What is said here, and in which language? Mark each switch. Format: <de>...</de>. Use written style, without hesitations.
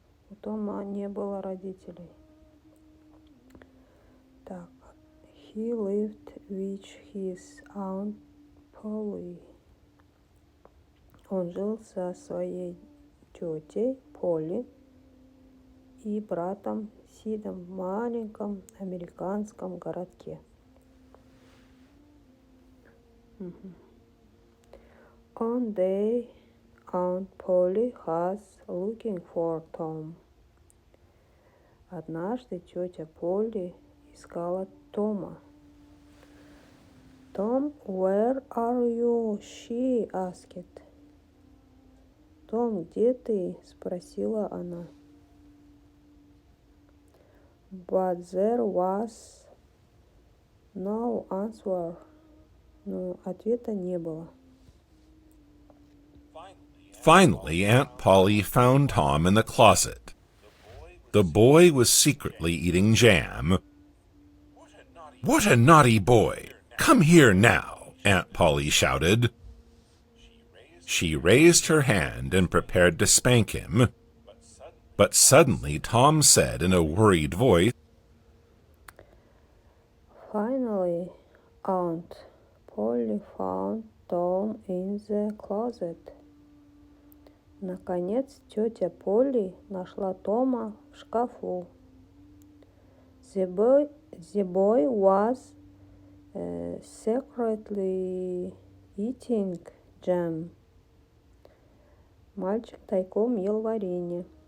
<ru>У Тома не было родителей.</ru> <en>Так, he lived with his aunt Polly.</en> <ru>Он жил со своей тетей Полли и братом Сидом в маленьком американском городке.</ru> <en>On day, Aunt Polly was looking for Tom.</en> <ru>Однажды тетя Полли искала Тома.</ru> <en>Tom, where are you? She asked.</en> <ru>Том, где ты? Спросила она.</ru> <en>But there was no answer.</en> <ru>Но ответа не было.</ru> <en>Finally, Aunt Polly found Tom in the closet. The boy was secretly eating jam. "What a naughty boy! Come here now," Aunt Polly shouted. She raised her hand and prepared to spank him. But suddenly Tom said in a worried voice, Finally, Aunt Polly found Tom in the closet.</en> <ru>Наконец, тетя Полли нашла Тома в шкафу.</ru> <en>The boy was secretly eating jam.</en> <ru>Мальчик тайком ел варенье.</ru>